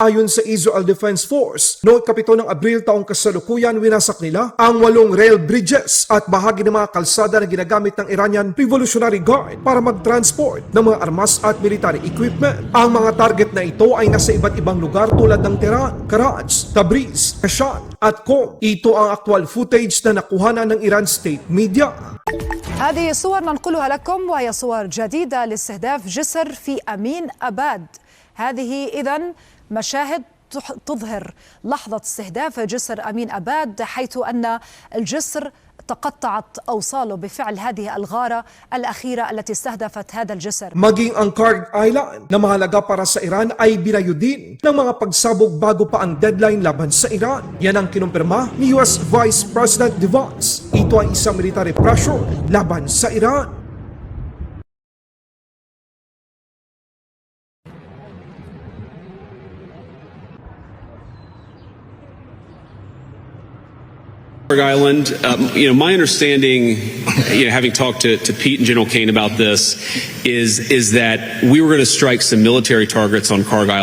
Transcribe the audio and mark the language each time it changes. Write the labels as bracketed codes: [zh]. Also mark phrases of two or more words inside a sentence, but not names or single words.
[tl] Ayon sa Israel Defense Force, noong 7 ng Abril taong kasalukuyan, winasak nila ang 8 [en] rail bridges [tl] at bahagi ng mga kalsada na ginagamit ng Iranian Revolutionary Guard para mag-transport ng mga armas at [en] military equipment. [tl] Ang mga target na ito ay nasa iba't ibang lugar tulad ng Tehran, Karaj, Tabriz, Kashan at Qom. Ito ang [en] actual footage [tl] na nakuhanan ng Iran State Media. [ar] هذه الصور ننقلها لكم وهي صور جديدة لاستهداف جسر في أمين أباد. هذه إذن مشاهد تظهر لحظة استهداف جسر أمين أباد، حيث أن الجسر تقطعت أوصاله بفعل هذه الغارة الأخيرة التي استهدفت هذا الجسر. [tl] Maging ang Karg Island na mahalaga para sa Iran ay binayo din ng mga pagsabog bago pa ang deadline laban sa Iran. Yan ang kinumpirma ni US Vice President Vance. Ito ay isang [en] military pressure [tl] laban sa Iran. [en] Island, my understanding, having talked to Pete and General Kane about this, is that we were going to strike some military targets on Karg Island.